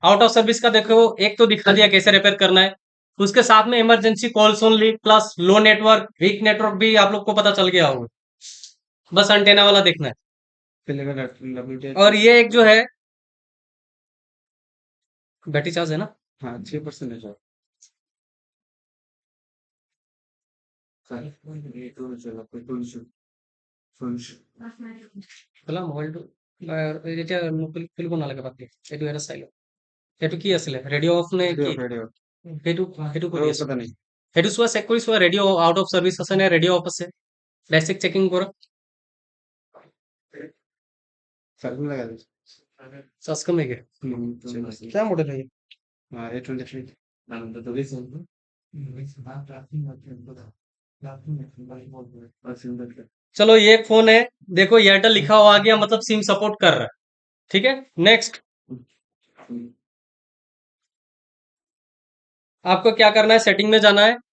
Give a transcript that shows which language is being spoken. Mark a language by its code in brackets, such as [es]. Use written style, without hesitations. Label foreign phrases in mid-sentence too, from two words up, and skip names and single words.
[en] out of service [hi] का देखो, एक तो दिखा दिया कैसे रिपेयर करना है, उसके साथ में [en] emergency calls only plus low network weak network [hi] भी आप लोग को पता चल गया होगा। बस अंटेना वाला देखना है। और ये एक जो है [en] battery charge [hi] है ना। हाँ 6% है [as] খোলা মোবাইলটো এতিয়া খুলিব নালাগে, বাদ দিয়া এইটো এটা চাই লওঁ। সেইটো কি আছিলে, [en] radio off [as] নে কি? [hi] रेडियो [as] সেইটো সেইটো কৰি আছো। [hi] पता नहीं [as] সেইটো চোৱা, চেক কৰি চোৱা [en] radio out of service [as] আছে নে [en] radio off [as] আছে, [en] direct checking [as] কৰা। [hi] सर्विस लगा दे [as] চাৰ্জ কমেগে। [hi] क्या मॉडल है ये? हाँ A23 चलो ये एक फोन है, देखो एयरटेल लिखा हुआ आ गया, मतलब [en] SIM support [hi] कर रहा है। ठीक है, नेक्स्ट आपको क्या करना है, सेटिंग में जाना है।